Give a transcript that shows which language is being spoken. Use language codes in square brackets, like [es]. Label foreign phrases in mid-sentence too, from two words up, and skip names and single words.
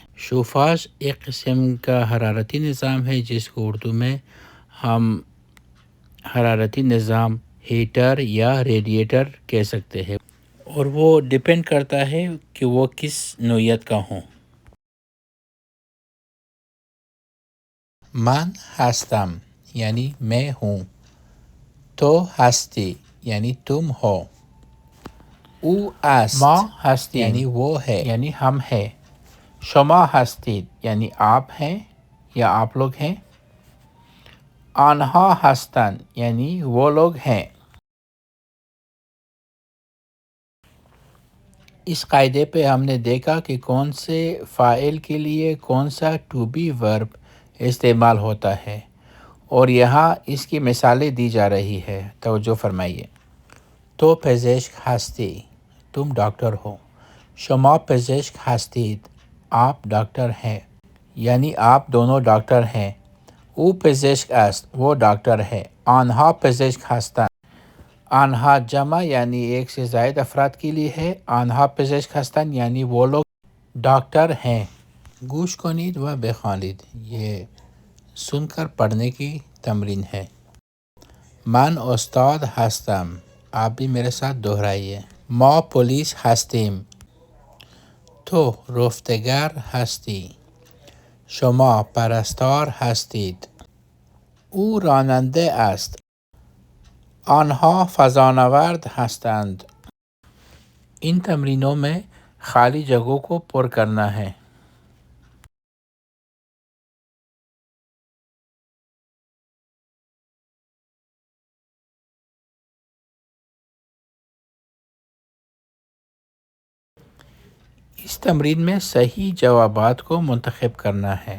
[ur] شوفاژ ایک قسم کا حرارتی نظام ہے جس کو اردو میں ہم حرارتی نظام، ہیٹر یا ریڈیٹر کہہ سکتے ہیں، اور وہ ڈیپینڈ کرتا ہے کہ وہ کس نوعیت کا ہوں۔ [fa] من هستم [ur] یعنی میں ہوں، [fa] تو هستی [ur] یعنی تم ہو، [fa] او است ما هستیم [ur] یعنی وہ ہے یعنی ہم ہے، [fa] شما هستید [ur] یعنی آپ ہیں یا آپ لوگ ہیں، [fa] آنها هستند [ur] یعنی وہ لوگ ہیں۔ اس قاعدے پہ ہم نے دیکھا کہ کون سے فاعل کے لیے کون سا [en] to be verb [ur] استعمال ہوتا ہے، اور یہاں اس کی مثالیں دی جا رہی ہے، توجہ فرمائیے۔ [fa] تو پزشک ہستی [ur] تم ڈاکٹر ہو، [fa] شما پزشک هستید [ur] آپ ڈاکٹر ہیں، یعنی آپ دونوں ڈاکٹر ہیں، [fa] او پزشک است [ur] وہ ڈاکٹر ہے، [fa] آنها پزشک هستند آنها [ur] جمع یعنی ایک سے زائد افراد کے لیے ہے، [fa] آنها پزشک هستند [ur] یعنی وہ لوگ ڈاکٹر ہیں۔ [fa] گوش کنید و بخوانید، [ur] یہ سن کر پڑھنے کی تمرین ہے۔ [fa] من استاد هستم، [ur] آپ بھی میرے ساتھ دہرائیے۔ [fa] ما پلیس هستیم، تو رفتگر هستی، شما پرستار هستید، او راننده است، آنها فضانورد هستند۔ [ur] ان تمرینوں میں خالی جگہوں کو پر کرنا ہے۔ اس تمرین میں صحیح جوابات کو منتخب کرنا ہے۔